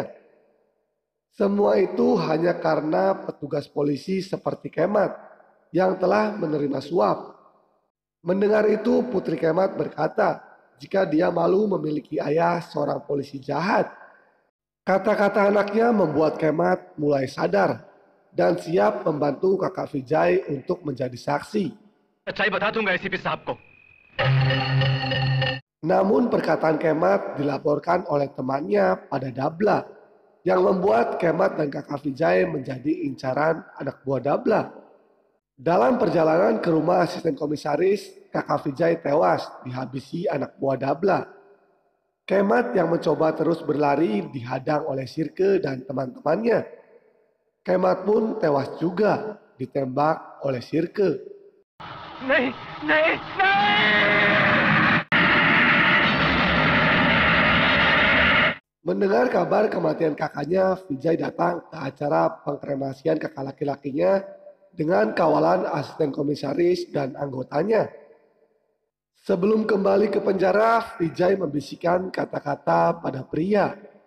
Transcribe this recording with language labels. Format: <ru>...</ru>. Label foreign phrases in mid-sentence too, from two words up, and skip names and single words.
<id>Semua itu hanya karena petugas polisi seperti Kemat yang telah menerima suap. Mendengar itu, putri Kemat berkata, jika dia malu memiliki ayah seorang polisi jahat. Kata-kata anaknya membuat Kemat mulai sadar dan siap membantu kakak Vijay untuk menjadi saksi.</id> <hi>सच्चाई बता दूंगा एसीपी साहब को।</hi> <id>Namun perkataan Kemat dilaporkan oleh temannya pada Dabla yang membuat Kemat dan kakak Vijay menjadi incaran anak buah Dabla. Dalam perjalanan ke rumah asisten komisaris, kakak Vijay tewas dihabisi anak buah Dabla. Kemat yang mencoba terus berlari dihadang oleh Sirke dan teman-temannya. Kemat pun tewas juga ditembak oleh Sirke.</id> <hi>नहीं नहीं नहीं।</hi> <id>Mendengar kabar kematian kakaknya, Vijay datang ke acara pengkremasian kakak laki-lakinya dengan kawalan asisten komisaris dan anggotanya. Sebelum kembali ke penjara, Vijay membisikkan kata-kata pada pria.</id>